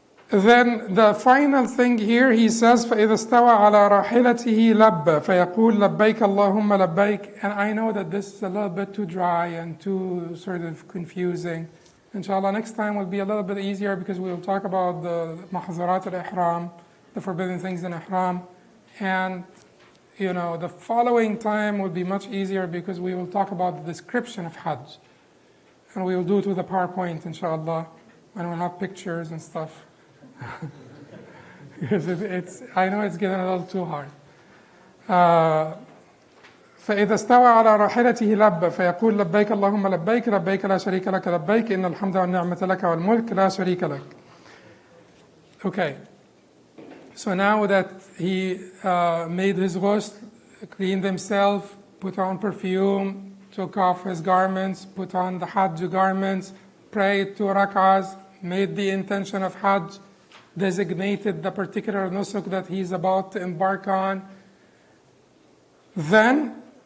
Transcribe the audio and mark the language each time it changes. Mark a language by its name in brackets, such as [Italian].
[English] Then the final thing here, he says, [Arabic] فَإِذَا اسْتَوَى عَلَى رَاحِلَتِهِ لَبَّ فَيَقُولُ لَبَّيْكَ اللَّهُمَّ لَبَّيْكَ. [English] And I know that this is a little bit too dry and too sort of confusing. Inshallah, next time will be a little bit easier because we will talk about the mahzurat al-ihram, the forbidden things in ihram. And, you know, the following time will be much easier because we will talk about the description of Hajj. And we will do it with a PowerPoint, inshallah, and we'll have pictures and stuff. Because I know it's getting a little too hard. [Arabic] فإذا استوى على راحلته لب فيقول لبيك اللهم لبيك لبيك لا شريك لك لبيك إن الحمد والنعمة لك والملك لا شريك لك. [English] Okay. So now that he made his ghusl, cleaned himself, put on perfume, took off his garments, put on the Hajj garments, prayed 2 rak'ahs, made the intention of Hajj, designated the particular nusuk that he's about to embark on, then